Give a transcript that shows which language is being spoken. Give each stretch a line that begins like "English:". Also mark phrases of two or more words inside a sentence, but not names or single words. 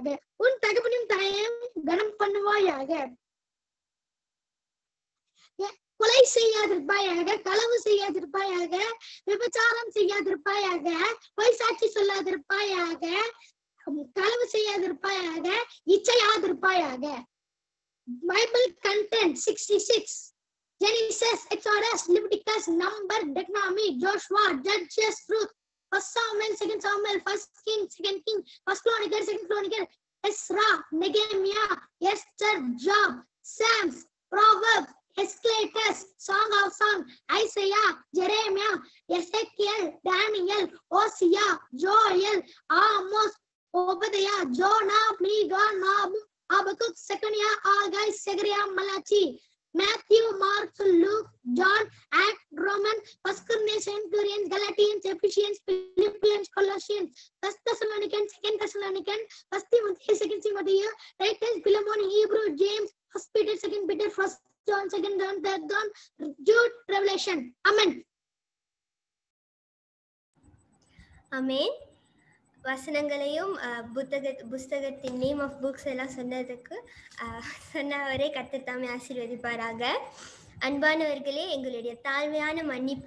Tamil: உன் தகப்பனையும் தாயையும் கனம் பண்ணுவாயாக. கொலை செய்யாதிருப்பாயாக, களவு செய்யாதிருப்பாயாக, விபச்சாரம் செய்யாதிருப்பாயாக, பொய் சாட்சி சொல்லாதிருப்பாயாக, களவு செய்யாதிருப்பாயாக, இச்சையாதிருப்பாயாக.
English: Bible content 66. Genesis, Exodus, Leviticus, Number, Deuteronomy, Joshua, Judges, Ruth, 1 Samuel, 2 Samuel, 1 King, 2 King, 1 Chronicle, 2 Chronicle, Ezra, Nehemiah, Esther, Job, Psalms, Proverbs, Ecclesiastes, Song of Songs, Isaiah, Jeremiah, Ezekiel, Daniel, Hosea, Joel, Amos, Obadiah, Jonah, Micah, Nahum, Habakkuk, Zechariah, Haggai, Zechariah, Malachi, Matthew, Mark, Luke, John, Acts, Romans, 1 Corinthians, Corinthians, Galatians, Ephesians, Philippians, Colossians, 1 Thessalonians, 2 Thessalonians, 1 Timothy, 2 Timothy, Titus, Philemon, Hebrew, James, 1 Peter, 2 Peter, 1 John, 2 John, 3 John, Jude, Revelation. Amen. Amen.
Tamil: வசனங்களையும் புஸ்தகத்தின்
English: name of books
Tamil: எல்லாம் சொன்னவரை கர்த்தர் தாமே ஆசீர்வதிப்பாராக. அன்பானவர்களே, எங்களுடைய தாழ்மையான மன்னிப்பு.